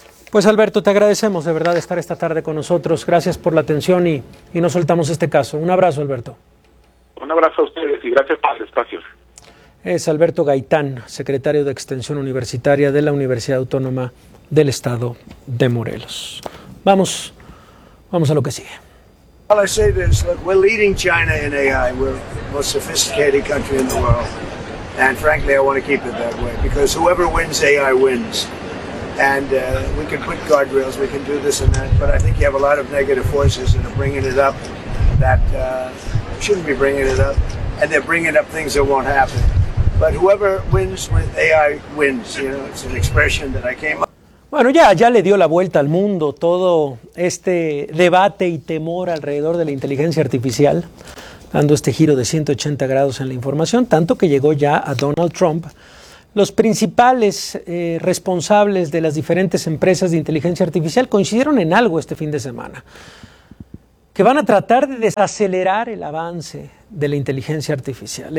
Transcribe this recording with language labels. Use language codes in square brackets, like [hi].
[es] Pues Alberto, te agradecemos de verdad estar esta tarde con nosotros. Gracias por la atención y no soltamos este caso. Un abrazo, Alberto. Un abrazo a ustedes y gracias por el espacio. Es Alberto Gaitán, secretario de Extensión Universitaria de la Universidad Autónoma del Estado de Morelos. Vamos a lo que sigue. [en] All I say is that we're leading China in AI. We're the most sophisticated country in the world. And frankly, I want to keep it that way because whoever wins AI wins. And we can put guardrails, we can do this and that, but I think you have a lot of negative forces that are bringing it up that shouldn't be bringing it up. And they're bringing up things that won't happen. But whoever wins with AI wins. You know, it's an expression that I came up. [es] Bueno, ya le dio la vuelta al mundo todo este debate y temor alrededor de la inteligencia artificial, dando este giro de 180 grados en la información, tanto que llegó ya a Donald Trump. Los principales responsables de las diferentes empresas de inteligencia artificial coincidieron en algo este fin de semana, que van a tratar de desacelerar el avance de la inteligencia artificial.